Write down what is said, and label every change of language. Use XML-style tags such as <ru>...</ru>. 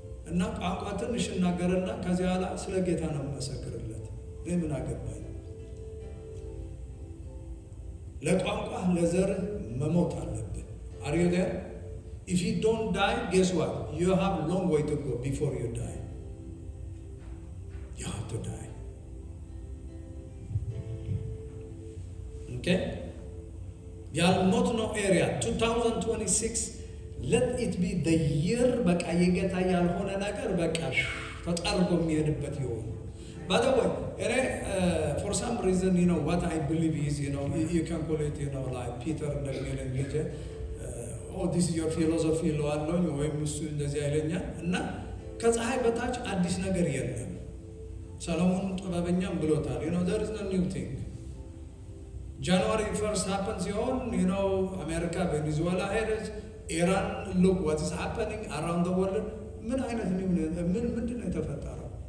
<am>እና ቋንቋ ትንሽ እናገርና ከዚያ በኋላ ስለ ጌታ ነው መሰክርለት። ለምን አገባኝ? ለቋንቋ ለዘር መሞት አለብን።</am> <en>Are you there? If you don't die, guess what? You have a long way to go before you die. You have to die. Okay?</en> <am>ያልሞት ነው</am> <en>area 2026 let it be the year</en> <am>በቃ የጌታ ያልሆነ ነገር በቃ ተጠርጎ የሚሄድበት ይሆን።</am> <en>By the way, for some reason, what I believe is, you can call it, like Peter and the oh, this is your philosophy,</en> <am>ወይም እሱ እንደዚህ አይለኛል እና ከፀሐይ በታች አዲስ ነገር የለም። ሰሎሞን ጥበበኛም ብሎታል።</am> <en>there is no new thing. January 1st happens</en> <am>ሲሆን አሜሪካ ቬኔዙዌላ ሄደች፣ ኢራን</am> <en>look what is happening around the world።</en> <am>ምን አይነት ምንድን ነው የተፈጠረው?</am>